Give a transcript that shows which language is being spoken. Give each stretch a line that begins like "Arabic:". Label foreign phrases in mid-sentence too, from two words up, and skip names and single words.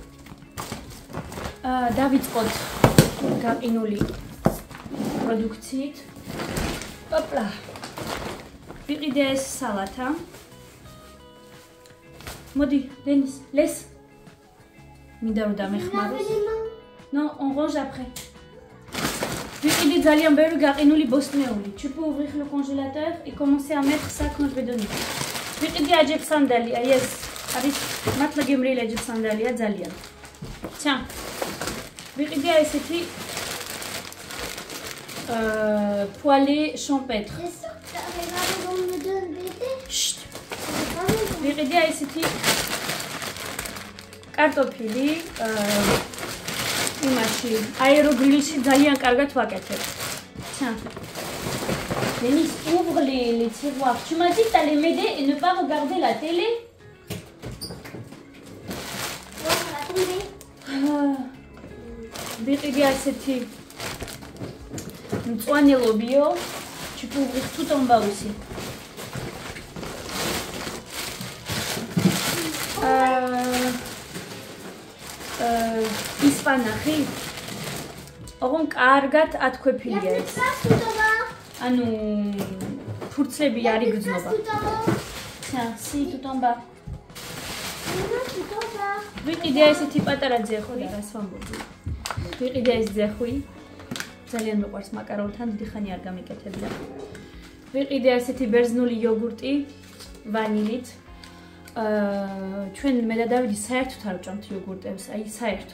Georgian: დავიწყოთ გაყინული პროდუქციით. Hopla. ვიყიდე ეს სალათა. მოდი, დენის, ლეს. მინდა რომ დამეხმაროს.
French: Non, on range après.
Georgian: ვიყიდე ძალიან ბევრი გაყინული ბოსტნეული.
French: Tu peux ouvrir le congélateur et commencer à mettre ça quand je vais donner.
Georgian: ვიყიდე აჯებ სანდალია, ეს არის მართლა გემრიელი აჯებ სანდალია ძალიან. Tiens. ვიყიდე ესეთი
French: poêlée champêtre. Chut.
Georgian: ვიყიდე ესეთი კარტოფილი იმაში აეროგრილში ძალიან კარგად ვაკეთებ.
French: Tiens. Denis, ouvre les tiroirs. Tu m'as dit que t'allais m'aider et ne pas regarder la télé.
Georgian: ვიყიდე ესეთი მწვანელობიო.
French: Tu peux ouvrir tout en bas aussi.
Georgian: ისპანახი. ოღონ კარგად ათქვეფილია ეს. ანუ ფურცლები არ იგრძნობა.
French: Tiens, si tout en bas.
Georgian: ვიყიდე ესეთი პატარა ძეხვი, რას ვამბობ. ვიყიდე ეს ძეხვი. ძალიან მიყვარს მაკარონთან, დიდი ხანი არ გამიკეთებია. ვიყიდე ესეთი ბერძნული იოგურტი ვანილით. ჩვენ მე და დავიდი საერთოდ არ ვჭამთ იოგურტებს, აი საერთოდ.